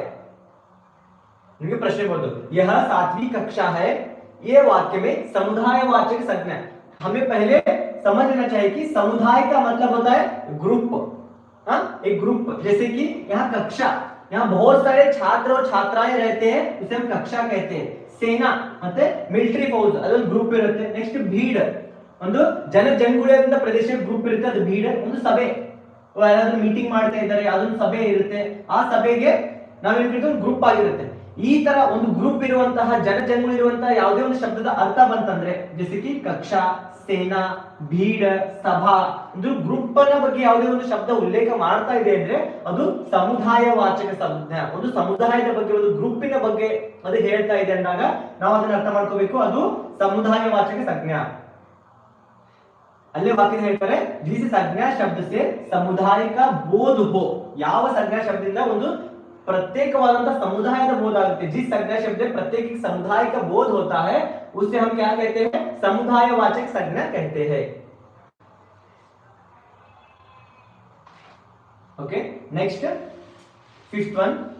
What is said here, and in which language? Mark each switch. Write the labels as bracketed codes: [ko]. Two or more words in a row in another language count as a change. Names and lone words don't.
[hi] प्रश्न बोल दो, यह 7वीं कक्षा है, ये वाक्य में समुदायवाचक संज्ञा. हमें पहले समझ लेना चाहिए कि समुदाय का मतलब होता है ग्रुप. हाँ, एक ग्रुप. जैसे कि यहाँ कक्षा, यहाँ बहुत सारे छात्र और छात्राएं रहते हैं, उसे हम कक्षा कहते हैं. [kn] सेना ಮತ್ತೆ [en] military force [kn] ಅದೊಂದು ಗ್ರೂಪ್ ಇರುತ್ತೆ. ನೆಕ್ಸ್ಟ್ ಭೀಡ್, ಒಂದು ಜನಜಂಗುಳಿಯಿಂದ ಪ್ರದೇಶ ಗ್ರೂಪ್ ಇರುತ್ತೆ, ಅದು ಭೀಡ್. ಒಂದು ಸಭೆ, ಯಾರಾದ್ರೂ ಮೀಟಿಂಗ್ ಮಾಡ್ತಾ ಇದ್ದಾರೆ, ಅದೊಂದು ಸಭೆ ಇರುತ್ತೆ, ಆ ಸಭೆಗೆ ನಾವೇನ್ ಕರಿತೀವಿ, ಒಂದು ಗ್ರೂಪ್ ಆಗಿರುತ್ತೆ. ಈ ತರ ಒಂದು ಗ್ರೂಪ್ ಇರುವಂತಹ ಜನಜಂಗುಳಿ ಇರುವಂತಹ ಯಾವುದೇ ಒಂದು ಶಬ್ದದ ಅರ್ಥ ಬಂತಂದ್ರೆ, ಜೊತೆಗೆ [hi] कक्षा, सेना, भीड़, सभा, [kn] ಒಂದು ಗ್ರೂಪ್ ನ ಬಗ್ಗೆ ಯಾವುದೇ ಒಂದು ಶಬ್ದ ಉಲ್ಲೇಖ ಮಾಡ್ತಾ ಇದೆ ಅಂದ್ರೆ ಅದು [hi] समुदायवाचक संज्ञा. [kn] ಒಂದು ಸಮುದಾಯದ ಬಗ್ಗೆ, ಒಂದು ಗ್ರೂಪಿನ ಬಗ್ಗೆ ಅದು ಹೇಳ್ತಾ ಇದೆ ಅಂದಾಗ ನಾವು ಅದನ್ನ ಅರ್ಥ ಮಾಡ್ಕೋಬೇಕು, ಅದು [hi] समुदायवाचक संज्ञा. [kn] ಅಲ್ಲೇ ವಾಕ್ಯ ಹೇಳ್ತಾರೆ, [hi] जिस संज्ञा शब्द से समुदाय का बोध हो. [kn] ಯಾವ ಸಂಜ್ಞಾ ಶಬ್ದದಿಂದ ಒಂದು [hi] प्रत्येकवादंता समुदाय का बोध आते हैं. जिस संज्ञा शब्द प्रत्येक समुदाय का बोध होता है उसे हम क्या कहते हैं? समुदायवाचक संज्ञा कहते हैं. [en] okay, next 5th one.